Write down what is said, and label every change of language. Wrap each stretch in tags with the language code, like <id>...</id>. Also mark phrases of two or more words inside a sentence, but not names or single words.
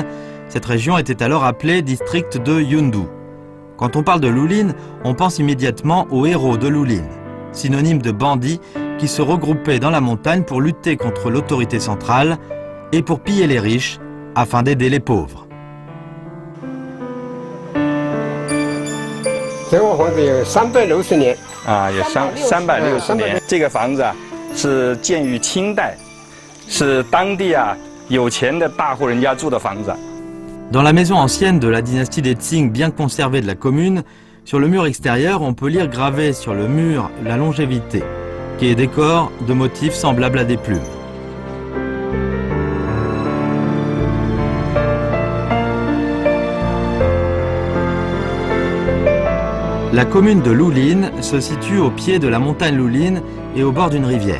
<fr>Cette région était alors appelée district de Yundu. Quand on parle de Lulin, on pense immédiatement aux héros de Lulin, synonyme de bandits qui se regroupaient dans la montagne pour lutter contre l'autorité centrale et pour piller les riches afin d'aider les pauvres.</fr> <zh>这个房子有360年啊，有360年。这个房子啊是建于清代，是当地有钱的大户人家住的房子。</zh> <fr>Dans la maison ancienne de la dynastie des Qing bien conservée de la commune, sur le mur extérieur, on peut lire gravé sur le mur la longévité, qui est décor de motifs semblables à des plumes. La commune de Lulin se situe au pied de la montagne Lulin et au bord d'une rivière.</fr>